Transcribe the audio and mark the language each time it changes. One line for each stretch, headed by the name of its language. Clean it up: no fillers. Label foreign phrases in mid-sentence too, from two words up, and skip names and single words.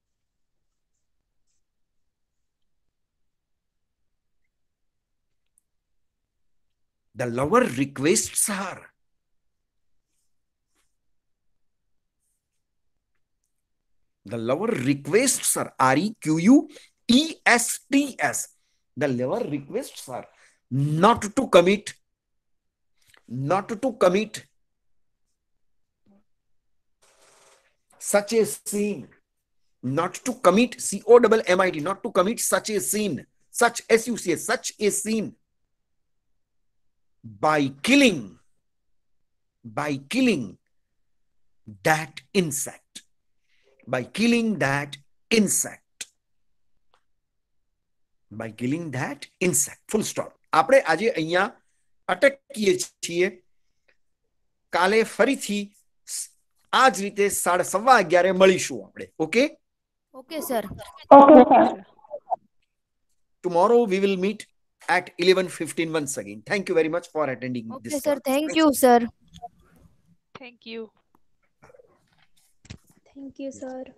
English: The lover requests her. The lover requests her. R-E-Q-U-E-S-T-S. The lover requests her not to commit such a sin. Not to commit, C-O-M-M-I-T, not to commit such a sin, such, S-U-C-A, such a sin, by killing that insect. By killing that insect. Full stop.
Gujarati: આપણે આજે અહીંયા અટકીએ છીએ. કાલે ફરીથી આ જ રીતે 11:15 મળીશું આપણે. ઓકે?
English: Okay, sir. Tomorrow we will meet at 11:15 once again. Thank you very much for attending Okay, this sir. class. Thank you, sir. Thank you. Thank you, sir.